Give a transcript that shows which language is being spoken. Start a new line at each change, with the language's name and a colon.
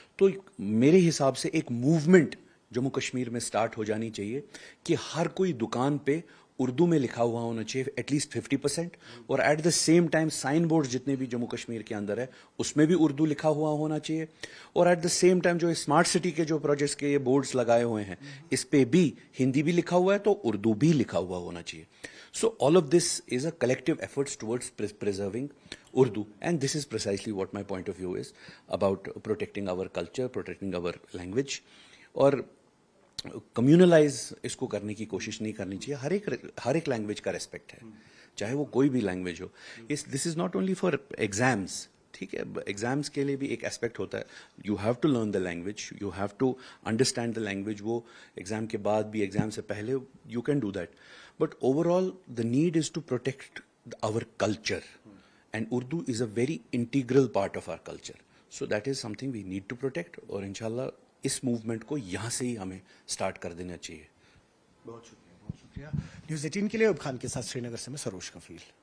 Urdu: تو میرے حساب سے ایک موومنٹ جموں کشمیر میں سٹارٹ ہو جانی چاہیے کہ ہر کوئی دکان پہ اردو میں لکھا ہوا ہونا چاہیے
English: at least
Urdu: 50%, اور
English: at the same time
Urdu: sign board جتنے بھی جموں کشمیر کے اندر ہے اس میں بھی اردو لکھا ہوا ہونا چاہیے. اور
English: at the same time
Urdu: جو اسمارٹ سٹی کے جو پروجیکٹس کے یہ بورڈز لگائے ہوئے ہیں اس پہ بھی ہندی بھی لکھا ہوا ہے تو اردو بھی لکھا ہوا ہونا چاہیے.
English: So all of this is a collective efforts towards preserving Urdu, and this is precisely what my point of view is about protecting our culture, protecting our language.
Urdu: اور کمیونلائز اس کو کرنے کی کوشش نہیں کرنی چاہیے. ہر ایک لینگویج کا ریسپیکٹ ہے, چاہے وہ کوئی بھی language ہو.
English: this is not only for exams,
Urdu: ٹھیک ہے, ایگزامس کے لیے بھی ایک اسپیکٹ ہوتا ہے.
English: You have to learn the language, you have to understand the language.
Urdu: وہ ایگزام کے بعد بھی, ایگزام سے پہلے
English: You can do that. But overall, the need is to protect our culture, and Urdu is a very integral part of our culture. So that is something we need to protect,
Urdu: اور انشاءاللہ اس movement کو یہاں سے ہی ہمیں start کر دینا چاہیے. بہت شکریہ. نیوز 18 کے لیے عیوب خان کے ساتھ سری نگر سے میں سروش کفیل.